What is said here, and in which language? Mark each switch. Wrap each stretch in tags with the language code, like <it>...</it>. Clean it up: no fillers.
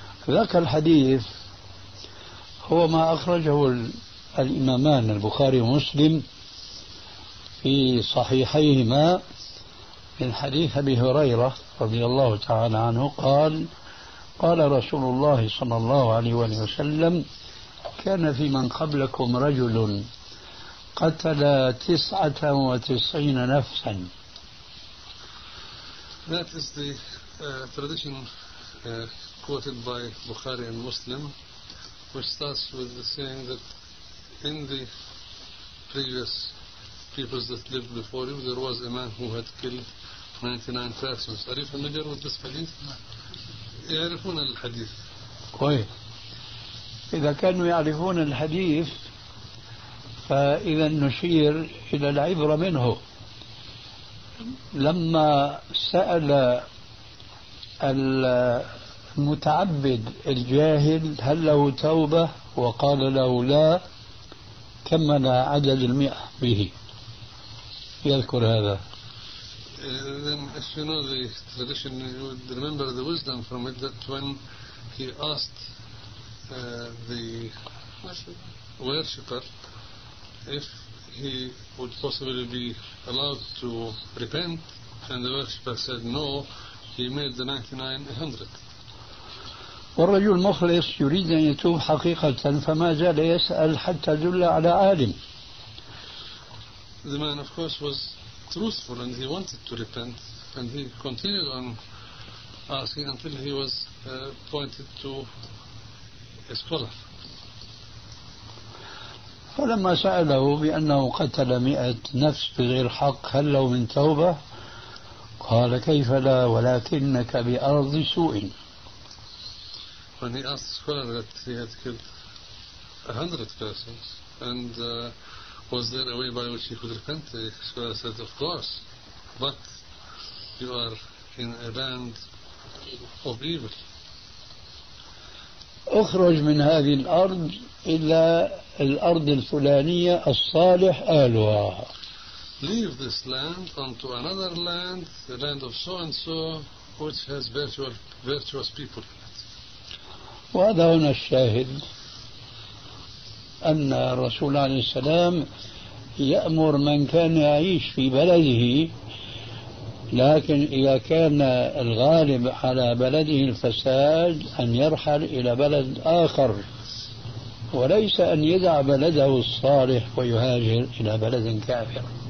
<ar>ذاك الحديث هو ما أخرجه الإمامان البخاري ومسلم في صحيحيهما من حديث أبي هريرة رضي الله تعالى عنه قال: قال رسول الله صلى الله عليه وسلم: كان في من قبلكم رجل قتل 99 نفسا.</ar> <en>That is the tradition quoted by Bukhari and Muslim, which starts with the saying that in the previous peoples that lived before you, there was a man who had killed 99 persons. Are you familiar with this hadith?</en> <ar>يعرفون الحديث. كويس. إذا كانوا يعرفون الحديث، فإذا نشير إلى العبرة منه. لما سأل المتعبد الجاهل هل له توبة وقال له لا، كمل عدد المئة به. يذكر هذا.</ar> <en>Then if you know the tradition, you would remember the wisdom from it that when he asked the worshipper if he would possibly be allowed to repent, and the worshipper said no, he made the 99 100.</en> <ar>والرجل المخلص يريد أن يتوب حقيقة، فما زال يسأل حتى جل على عالم.</ar> <en>The man of course was truthful and he wanted to repent, and he continued on asking until he was pointed to a scholar.</en> <ar>فلما سأله بأنه قتل 100 نفس بغير حق هل له من توبة، قال كيف لا ولكنك بأرض سوء.</ar> <en>When he asked the scholar that he had killed 100 persons and was there a way by which he could repent, the scholar said of course, but you are in a band of evil.</en> <ar>اخرج من هذه الارض الى الارض الفلانية الصالح اهلها.</ar> <en>Leave this land onto another land, the land of so and so which has virtuous people.</en> <ar>وهذا هنا الشاهد ان الرسول عليه السلام يأمر من كان يعيش في بلده، لكن إذا كان الغالب على بلده الفساد أن يرحل إلى بلد آخر، وليس أن يدع بلده الصالح ويهاجر إلى بلد كافر.</ar>